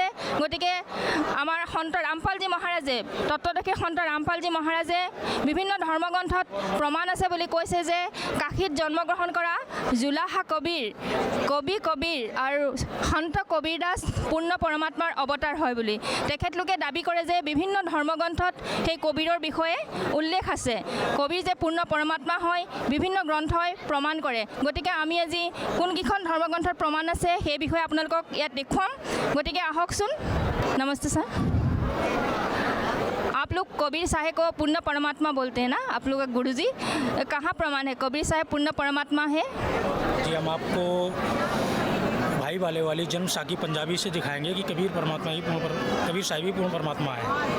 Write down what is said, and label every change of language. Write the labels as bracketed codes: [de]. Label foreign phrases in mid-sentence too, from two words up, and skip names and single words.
[as] গতিকে আমাৰ সন্ত ৰামপালজী মহাৰাজে, তত্ত্বদৰ্শী সন্ত ৰামপালজী মহাৰাজে বিভিন্ন ধৰ্মগ্ৰন্থত প্ৰমাণ আছে বুলি কৈছে যে কাশীত জন্মগ্ৰহণ কৰা জুলাহা কবিৰ আৰু সন্ত কবিৰ দাস পূৰ্ণ পৰমাত্মাৰ অৱতাৰ হয় বুলি তেখেতলোকে দাবী কৰে যে বিভিন্ন ধৰ্মগ্ৰন্থত সেই কবিৰৰ বিষয়ে উল্লেখ আছে। কবিৰ যে পূৰ্ণ পৰমাত্মা হয় বিভিন্ন গ্ৰন্থই প্ৰমাণ কৰে। গতিকে আমি আজি কোনকেইখন ধৰ্মগ্ৰন্থৰ प्रमाण আছে সেই বিষয়ে আপোনালোকক ইয়াত দেখুৱাম। গতিকে আহকচোন। [hi] नमस्ते सर, आप लोग कबीर साहब को पूर्ण परमात्मा बोलते हैं ना, आप लोग का गुरुजी, कहाँ प्रमाण है कबीर साहब पूर्ण परमात्मा है? जी, हम आपको भाई वाले वाली जन्म साखी पंजाबी से दिखाएंगे कि कबीर परमात्मा ही कबीर साहब ही पूर्ण परमात्मा है।